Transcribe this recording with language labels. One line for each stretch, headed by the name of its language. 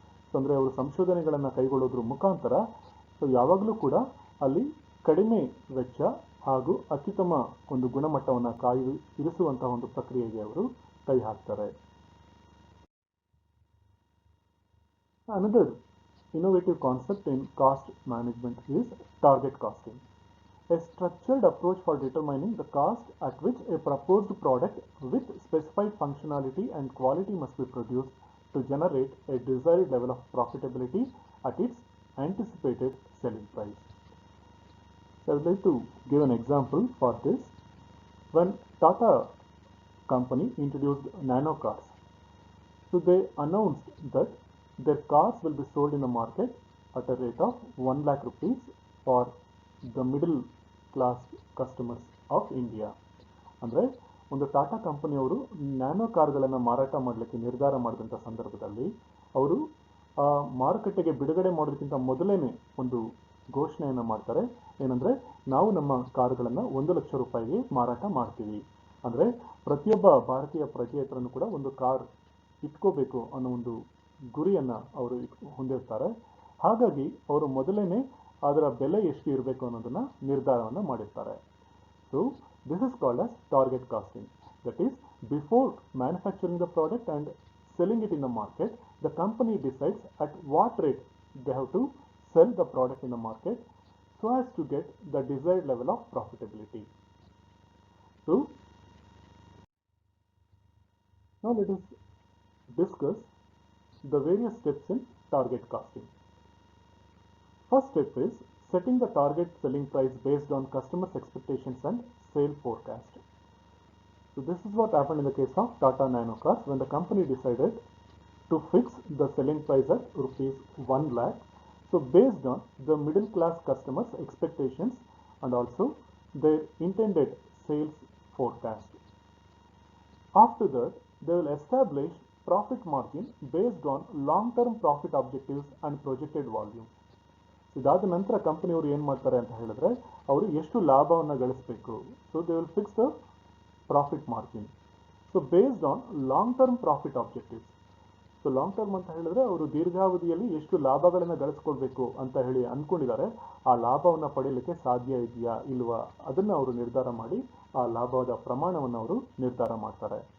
Kannada: So ಅಂದರೆ ಅವರು ಸಂಶೋಧನೆಗಳನ್ನು ಕೈಗೊಳ್ಳೋದ್ರ ಮುಖಾಂತರ ಸೊ ಯಾವಾಗಲೂ ಕೂಡ ಅಲ್ಲಿ ಕಡಿಮೆ ವೆಚ್ಚ ಹಾಗೂ ಅತ್ಯುತ್ತಮ ಒಂದು ಗುಣಮಟ್ಟವನ್ನು ಇರಿಸುವಂತಹ ಒಂದು ಪ್ರಕ್ರಿಯೆಗೆ ಅವರು ಕೈ ಹಾಕ್ತಾರೆ.
English: Another innovative concept in cost management is target costing, a structured approach for determining the cost at which a proposed product with specified functionality and quality must be produced to generate a desired level of profitability at its anticipated selling price. So I would like to give an example for this. When Tata company introduced nano cars, so they announced that their cars will be sold in the market at a rate of 1 lakh rupees for the middle class customers of India.
Kannada: ಅಂದರೆ ಒಂದು ಟಾಟಾ ಕಂಪನಿಯವರು nano ಕಾರ್ಗಳನ್ನು ಮಾರಾಟ ಮಾಡಲಿಕ್ಕೆ ನಿರ್ಧಾರ ಮಾಡಿದಂಥ ಸಂದರ್ಭದಲ್ಲಿ ಅವರು ಮಾರುಕಟ್ಟೆಗೆ ಬಿಡುಗಡೆ ಮಾಡೋದಕ್ಕಿಂತ ಮೊದಲೇ ಒಂದು ಘೋಷಣೆಯನ್ನು ಮಾಡ್ತಾರೆ. ಏನಂದರೆ ನಾವು ನಮ್ಮ ಕಾರುಗಳನ್ನು 1 ಲಕ್ಷ ರೂಪಾಯಿಗೆ ಮಾರಾಟ ಮಾಡ್ತೀವಿ. ಅಂದರೆ ಪ್ರತಿಯೊಬ್ಬ ಭಾರತೀಯ ಪ್ರಜೆ ಹತ್ರನೂ ಕೂಡ ಒಂದು ಕಾರ್ ಇಟ್ಕೋಬೇಕು ಅನ್ನೋ ಒಂದು ಗುರಿಯನ್ನು ಅವರು ಹೊಂದಿರ್ತಾರೆ. ಹಾಗಾಗಿ ಅವರು ಮೊದಲೇ ಅದರ ಬೆಲೆ ಎಷ್ಟು ಇರಬೇಕು ಅನ್ನೋದನ್ನು ನಿರ್ಧಾರವನ್ನು ಮಾಡಿರ್ತಾರೆ.
English: So this is called as target costing. That is before manufacturing the product and selling it in the market, the company decides at what rate they have to sell the product in the market so as to get the desired level of profitability. So now let us discuss the various steps in target costing. First step is setting the target selling price based on customers' expectations and sale forecast. So this is what happened in the case of Tata Nano Cars when the company decided to fix the selling price at rupees 1 lakh. So based on the middle class customers' expectations and also their intended sales forecast. After that, they will establish profit margin based on long-term profit objectives and projected volume.
Kannada: ಇದಾದ ನಂತರ ಕಂಪನಿಯವರು ಏನು ಮಾಡ್ತಾರೆ ಅಂತ ಹೇಳಿದ್ರೆ ಅವರು ಎಷ್ಟು ಲಾಭವನ್ನು ಗಳಿಸಬೇಕು.
English: So they will fix the profit margin. So based on long term profit objectives.
Kannada: So long term ಅಂತ ಹೇಳಿದ್ರೆ ಅವರು ದೀರ್ಘಾವಧಿಯಲ್ಲಿ ಎಷ್ಟು ಲಾಭಗಳನ್ನು ಗಳಿಸ್ಕೊಳ್ಬೇಕು ಅಂತ ಹೇಳಿ ಅಂದ್ಕೊಂಡಿದ್ದಾರೆ, ಆ ಲಾಭವನ್ನು ಪಡೆಯಲಿಕ್ಕೆ ಸಾಧ್ಯ ಇದೆಯಾ ಇಲ್ವಾ ಅದನ್ನು ಅವರು ನಿರ್ಧಾರ ಮಾಡಿ ಆ ಲಾಭದ ಪ್ರಮಾಣವನ್ನು ಅವರು ನಿರ್ಧಾರ ಮಾಡ್ತಾರೆ.